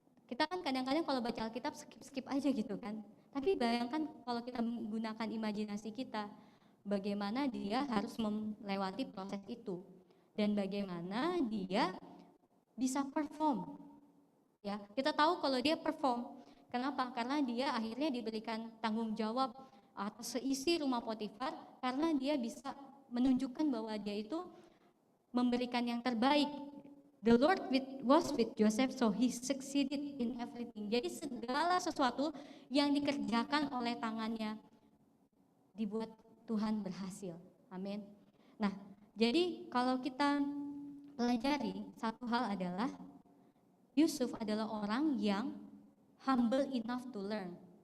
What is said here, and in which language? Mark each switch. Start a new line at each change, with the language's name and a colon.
Indonesian: Kita kan kadang-kadang kalau baca Alkitab skip aja gitu kan. Tapi bayangkan kalau kita menggunakan imajinasi kita, bagaimana dia harus melewati proses itu dan bagaimana dia bisa perform. Ya, kita tahu kalau dia perform. Kenapa? Karena dia akhirnya diberikan tanggung jawab atas seisi rumah Potifar karena dia bisa menunjukkan bahwa dia itu memberikan yang terbaik.
English: The Lord was with Joseph, so he succeeded in everything.
Indonesian: Jadi segala sesuatu yang dikerjakan oleh tangannya dibuat Tuhan berhasil. Amin. Nah, jadi kalau kita pelajari satu hal adalah Yusuf adalah orang yang
English: humble enough to learn.